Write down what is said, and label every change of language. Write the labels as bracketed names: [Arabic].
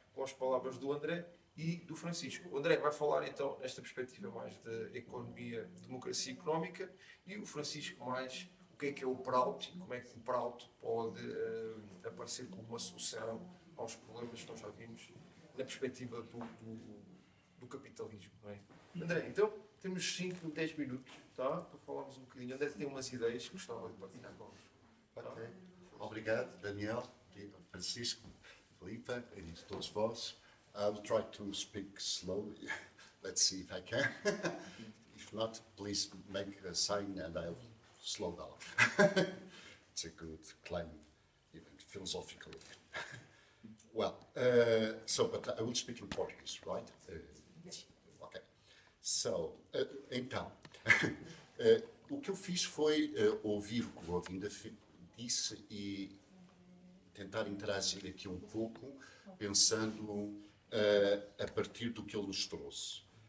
[Portuguese] Com as palavras do André e do Francisco. O André vai falar então nesta perspectiva mais de economia, democracia económica, e o Francisco mais o que é o Prout e como é que o Prout pode aparecer como uma solução aos problemas que nós já vimos na perspectiva do capitalismo. Não é? André, então temos 5, 10 minutos, tá? Para falarmos um bocadinho. André tem umas ideias que gostava de partilhar connosco. Tá? Okay. Obrigado, Daniel, Francisco, Filipa, e todos vós. [English] I'll try to speak slowly. Let's see if I can. If not, please make a sign and I'll slow down. It's a good climb, even philosophically. Well, but I will speak in Portuguese, right? Okay. [Portuguese] So, então, o que eu fiz foi ouvir o que o Govinda disse e tentar interagir aqui um pouco, pensando a partir do que ele nos trouxe.